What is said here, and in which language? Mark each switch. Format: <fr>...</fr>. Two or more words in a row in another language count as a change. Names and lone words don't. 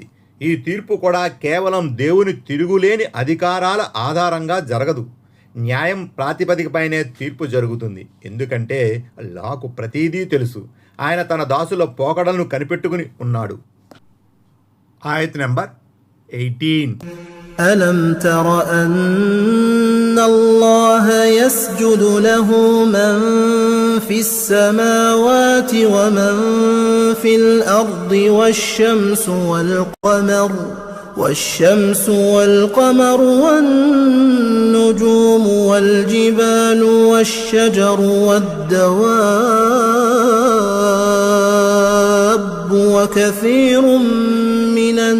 <te>ఈ తీర్పు కూడా కేవలం దేవుని తిరుగులేని అధికారాల ఆధారంగా జరగదు. న్యాయం ప్రాతిపదికపైనే తీర్పు జరుగుతుంది. ఎందుకంటే అల్లాహ్కు ప్రతిదీ తెలుసు. ఆయన తన దాసుల పోకడలను కనిపెట్టుకుని ఉన్నాడు. ఆయత్ నంబర్ 18.</te> <ar>ألم تر أن الله يسجد له من في السماوات ومن في الأرض والشمس والقمر والنجوم والجبال والشجر والدواب وكثير من</ar>